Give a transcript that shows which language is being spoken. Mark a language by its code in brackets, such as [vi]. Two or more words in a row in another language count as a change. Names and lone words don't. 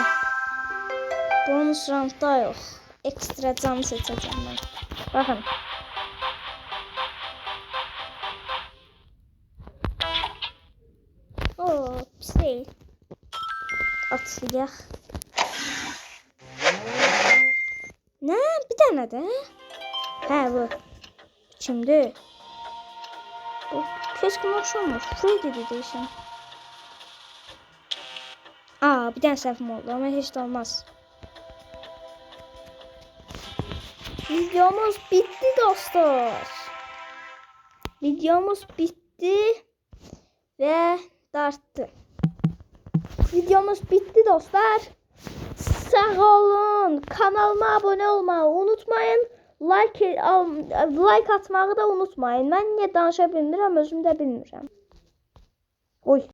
[az] Bonus roundda yox. Ekstra can seçəcəm mən. Baxın. Oo, pis deyil. Atlayaq. Ne? [tr] Bir tane de. He bu. Şimdi. [az] Bu keskin oxşamır. Freddy de deyəsən. Aa, bir tane səhvim oldu ama heç de olmaz. Videomuz bitti dostlar. Videomuz bitti ve darttı. Videomuz bitti dostlar. Sağ olun. [tr] Kanalıma abone olmayı unutmayın. [az] Like atmağı da unutmayın. [tr] Ben niye [az] danışa bilmirəm, özüm də bilmirəm. Oy.